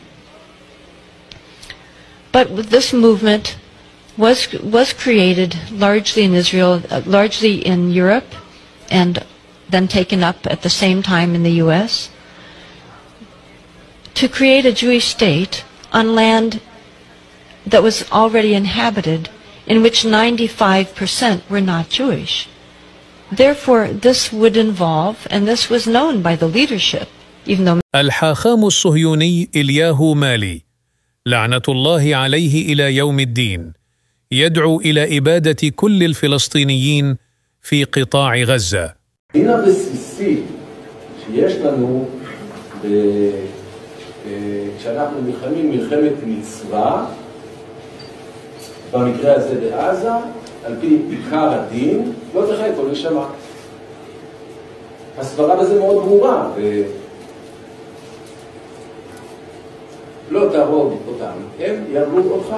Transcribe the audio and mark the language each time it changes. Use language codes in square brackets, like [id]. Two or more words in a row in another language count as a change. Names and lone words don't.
[en] But this movement was created largely in Israel, largely in Europe, and then taken up at the same time in the U.S., to create a Jewish state on land that was already inhabited, in which 95% were not Jewish. Therefore, this would involve, and this was known by the leadership, even though [ar] الحاخام الصهيوني إلياهو مالي لعنة الله عليه إلى يوم الدين يدعو إلى إبادة كل الفلسطينيين في قطاع غزة. [he] הדין הבסיסי שיש לנו כשאנחנו נלחמים מלחמת מצווה, במקרה הזה בעזה, על פי עיקר הדין, לא תחי כל נשמה. הסברה בזה מאוד ברורה, לא תהרוג אותם, הם יהרגו אותך.